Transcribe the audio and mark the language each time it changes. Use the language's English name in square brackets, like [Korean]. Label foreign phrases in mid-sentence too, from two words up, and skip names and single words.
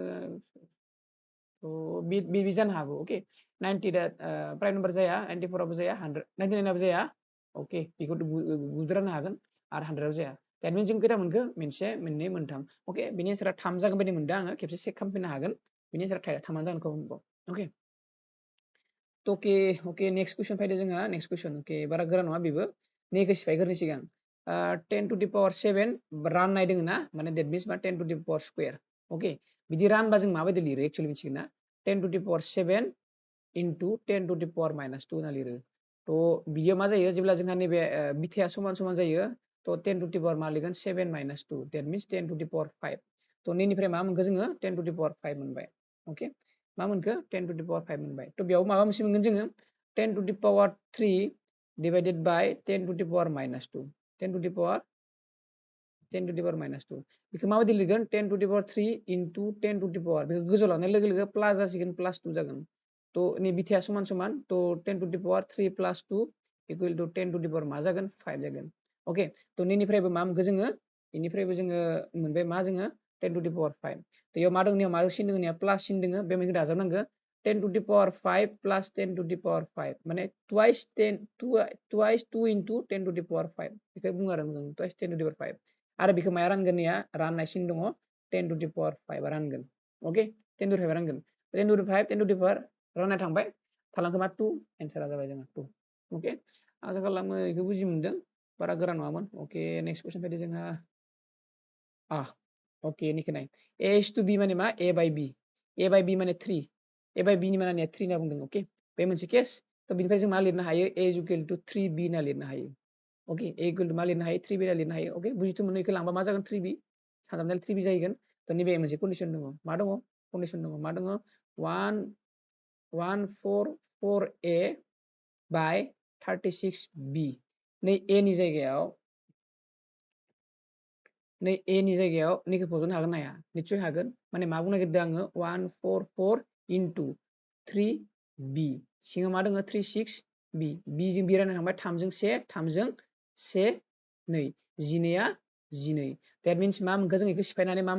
[Bodo] बे जानो हागौ ओके 90 दा [English] prime number [Bodo] जाया 94 आबो जाया 100 99 आबो जाया ओके बेखौ बुज्रानो हागोन आरो 100 आव जाया [English] that means [Bodo] जों खैथा मोनखो मोनसे मोननै मोनथाम ओके बेनि एन्सारा 3 जागोन बायदि मोनदों आङो खेबसे चेक खालामफिननो हागोन बेनि एन्सारा 3 जागोन ओके [English] okay next question [Bodo] फैदो जोंहा [English] next question okay [Bodo] बारा गोरा नङा बेबो नेखौ सिफायग्रोनि सिगां [English] 10 to the power 7 [Bodo] राननाय दोङो ना माने [English] that means [Bodo] मा [English] 10 to the power square okay [Bodo] बिदि रानबा जों माबायदि लिरो एक्चुअली मिथिगोन ना [English] 10 to the power 7 into 10 to the power minus 2 [Bodo] होनना लिरो थ' बियो मा जायो जेब्ला जोंहा नैबे बिथाया समान समान जायो थ' [English] 10 to the power [Bodo] मा लिरगोन [English] 7 minus 2 that means 10 to the power 5 [Bodo] थ' नैनिफ्राय मा मोनखो जोङो [English] 10 to the power 5 [Bodo] मोनबाय ओके मा मोनखो 10 [English] to the power 5 [Bodo] मोनबाय थ' बेयाव माबा मोनसे मोनगोन जोङो [English] 10 to the power 3 divided by 10 to the power minus 2 10 to the power 10 to the power minus 2 [Bodo] बेखौ माबायदि लिरगोन [English] 10 to the power 3 into 10 to the power [Bodo] बेखौ गोजौ लांनाय लोगो लोगो प्लास जासिगोन प्लास 2 जागोन थ' नै बिथाया समान समान थ' [English] 10 to the power 3 plus 2 equal to 10 to the power [Bodo] मा जागोन 5 जागोन ओके थ' नैनिफ्रायबो मा मोनखो जोङो बेनिफ्रायबो जोङो मोनबाय मा जोङो [English] 10 to the power 5 [Bodo] थ' बेयाव मा दङ मा सिन दङ प्लास सिन दङ बे मोनखौ दाजाबनांगो [English] 10 to the power 5 plus 10 to the power 5 [Bodo] माने [English] twice 2 into 10 to the power 5 [Bodo] बेखौ बुङो आरो जों [English] twice 10 to the power 5 [Bodo] आरो बेखौ माया रानगोन निया राननाय सिन दङ [English] 10 to the power 5 [Bodo] रानगोन ओके [English] 10 to the 5 [Bodo] रानगोन [English] 10 to the 5 10 to the power [Bodo] राननाय थांबाय थालांखो मा 2 एन्सारा जाबाय जोंहा 2 ओके आसा खालामो बेखौ बुजि मोनदों बारा गोरा नङामोन ओके [English] next question [Bodo] फैदो जोंहा ओके निखौ नाय [English] a is to b [Bodo] माने मा [English] a by b [Bodo] माने [English] 3 a by b [Bodo] नि माने 3 होनना बुंदों ओके बे मोनसे केस थ' बिनिफ्राय जों मा लिरनो हायो [English] a is equal to 3b [Bodo] होनना लिरनो हायो ओके [English] a equal to [Bodo] मा लिरनो हायो 3b होनना लिरनो हायो ओके बुजिथ' मोनो इखौ लांबा मा जागोन 3b सानजाबनाय 3b जाहैगोन थ' नैबे मोनसे कन्डिसन दङ मा दङ कन्डिसन दङ मा दङ [English] 144a by 36b [Bodo] नै a नि जायगायाव नै a नि जायगायाव नैखौ फज'नो हागोन ना हाया निस्सय हागोन माने मा बुंनो नागिरदों आङो [English] 144 into 3b [Bodo] सिङाव मा दङ 36b b जों b राननो थांबाय 3 जों 1 3 जों 1 2 जिनैआ 12 दैट मिन्स मा मोनखो जों बेखौ सिफायनानै मा